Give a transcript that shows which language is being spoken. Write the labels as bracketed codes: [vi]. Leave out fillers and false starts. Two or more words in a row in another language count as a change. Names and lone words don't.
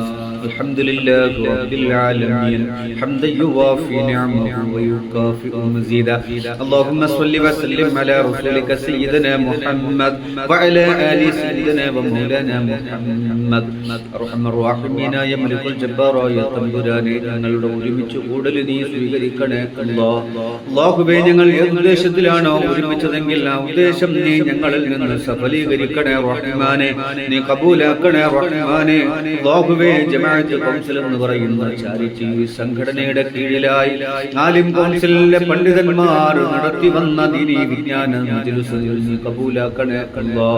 [ar] الحمد لله رب العالمين حمدا يوافي نعمه ويكافئ مزيدا. اللهم صل وسلم على رسولك سيدنا محمد وعلى آل سيدنا ومولانا محمد. أرحم الراحمين يا ملك الجبار يا [ml] തമ്പുരാനെ ഞങ്ങളുടെ ഒരുമിച്ച് കൂടൽ നീ സ്വീകരിക്കണേ അല്ലാഹ്. അല്ലാഹുവേ ഞങ്ങൾ ഏത് ഉദ്ദേശത്തിലാണോ ഒരുമിച്ചതെങ്കിൽ ആ ഉദ്ദേശം നീ ഞങ്ങളിൽ നിന്ന് സഫലീകരിക്കണേ റഹ്മാനെ, നീ കബൂലാക്കണേ റഹ്മാനെ. അല്ലാഹുവേ ജമാഅത്ത് കൗൺസിൽ എന്ന് പറയുന്ന ചാരിറ്റി സംഘടനയുടെ കീഴിലായി ആലിം കൗൺസിലിലെ പണ്ഡിതന്മാർ നടത്തി വന്ന ദീനീ വിജ്ഞാന മജ്‌ലിസ് നീ കബൂലാക്കണേ അല്ലാഹ്.